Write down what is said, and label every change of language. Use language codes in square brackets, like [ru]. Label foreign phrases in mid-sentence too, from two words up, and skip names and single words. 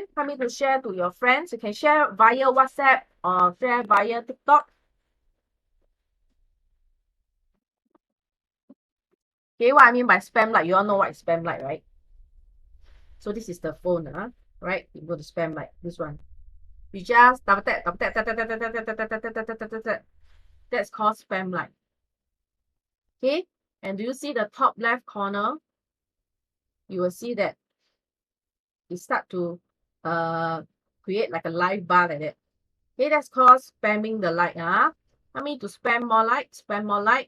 [en] Help me to share to your friends. You can share via WhatsApp or share via TikTok. Okay, what I mean by spam like, you all know what is spam like, right? So this is the phone, right? You go to spam like this one. You just double tap, double tap, tap, tap, tap, tap, tap, tap, tap, tap, tap, tap, tap, tap, tap. That's called spam like. Okay, and do you see the top left corner? You will see that it start to create like a live bar like that. Okay, that's called spamming the like. I mean to spam more like, spam more like.